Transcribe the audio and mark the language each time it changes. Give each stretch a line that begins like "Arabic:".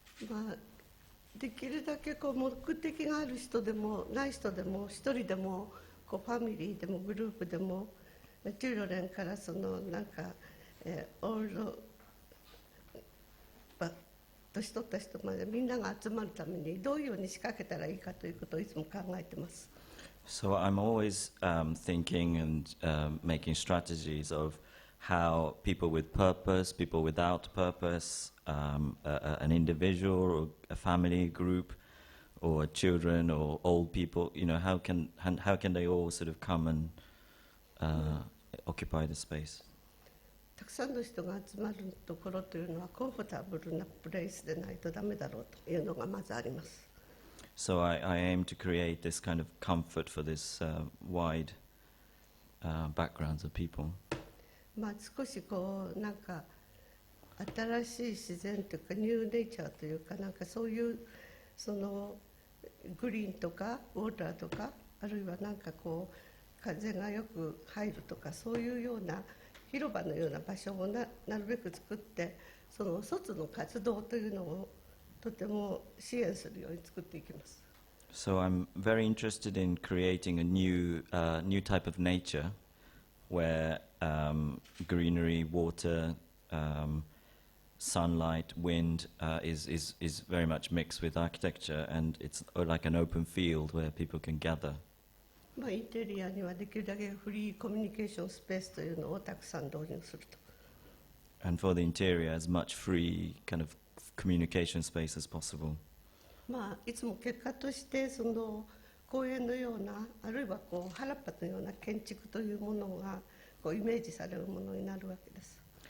Japanese: まあ、できるだけこう目的がある人でもない人でも、一人でもこうファミリーでもグループでも、チルドレンからそのなんか、オールド年取った人までみんなが集まるためにどういうように仕掛けたらいいかということをいつも考えています。
English: So I'm always thinking and making strategies of how people with purpose, people without purpose, an individual or a family group or children or old people, you know, how can they all sort of come and occupy the space?
Japanese: たくさんの人が集まるところというのはコンフォタブルなプレイスでないとダメだろうというのがまずあります。
English: So I aim to create this kind of comfort for this wide backgrounds of people.
Japanese: まあ少しこうなんか新しい自然というかニューネイチャーというかなんかそういうそのグリーンとかウォーターとかあるいはなんかこう風がよく入るとかそういうような広場のような場所をなるべく作ってその外の活動というのをとても支援するように作っていきます。
English: So I'm very interested in creating a new type of nature where greenery, water, sunlight, wind is very much mixed with architecture, and it's like an open field where people can gather.
Japanese: まあインテリアにはできるだけフリーコミュニケーションスペースというのをたくさん導入すると。
English: And for the interior, as much free kind of communication space as possible.
Japanese: まあいつも結果としてその公園のようなあるいはこう原っぱのような建築というものがこうイメージされるものになるわけです。